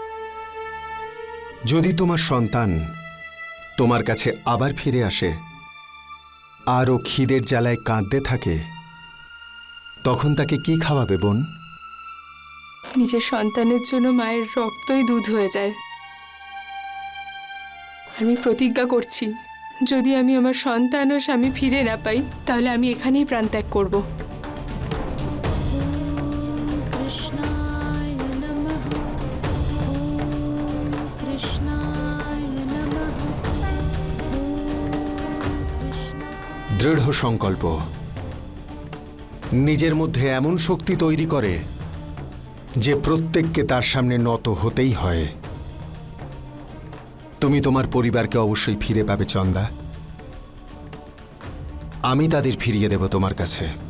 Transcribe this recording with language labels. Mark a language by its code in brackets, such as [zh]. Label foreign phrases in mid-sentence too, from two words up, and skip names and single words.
[bn] যদি তোমার সন্তান তোমার কাছে আবার ফিরে আসে আর ও খিদের জ্বালায় কাঁদতে থাকে, তখন তাকে কি খাওয়াবে বোন? নিজের সন্তানের জন্য মায়ের রক্তই দুধ হয়ে যায়। আমি প্রতিজ্ঞা করছি, যদি আমি আমার সন্তান ও স্বামী ফিরে না পাই, তাহলে আমি এখানেই প্রাণত্যাগ করব। [sa] कृष्णाय नमः ॐ कृष्णाय नमः ॐ कृष्णाय [bn] দৃঢ় সংকল্প নিজের মধ্যে এমন শক্তি তৈরি করে যে প্রত্যেককে তার সামনে নত হতেই হয়। তুমি তোমার পরিবারকে অবশ্যই ফিরে পাবে চন্দা। আমি তাদের ফিরিয়ে দেব তোমার কাছে।